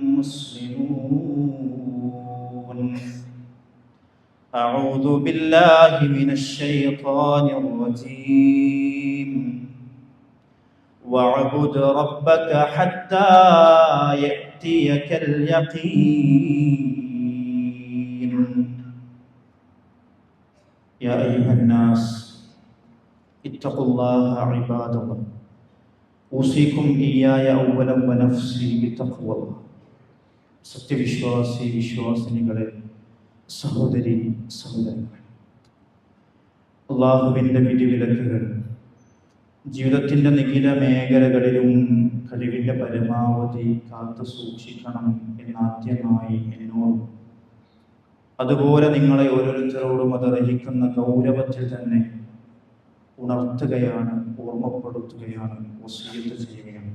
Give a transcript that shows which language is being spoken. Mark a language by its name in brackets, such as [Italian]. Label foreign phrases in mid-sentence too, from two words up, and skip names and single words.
[Arabic] مسلمون أعوذ بالله من الشيطان الرجيم واعبد ربك حتى يأتيك اليقين يا أيها الناس اتقوا الله عباد الله أوصيكم إياي أولا ونفسي بتقوى الله [Malayalam] സത്യവിശ്വാസി വിശ്വാസിനികളെ സഹോദരി സഹോദരന്മാർ അല്ലാഹുവിൻ്റെ വിധിവിലക്കുകൾ ജീവിതത്തിൻ്റെ നിഖില മേഖലകളിലും കഴിവിൻ്റെ പരമാവധി കാത്തു സൂക്ഷിക്കണം എന്നാദ്യമായി എന്നോടും അതുപോലെ നിങ്ങളെ ഓരോരുത്തരോടും അതർഹിക്കുന്ന ഗൗരവത്തിൽ തന്നെ ഉണർത്തുകയാണ്, ഓർമ്മപ്പെടുത്തുകയാണ്, വസിയ്യത്ത് ചെയ്യുകയാണ്.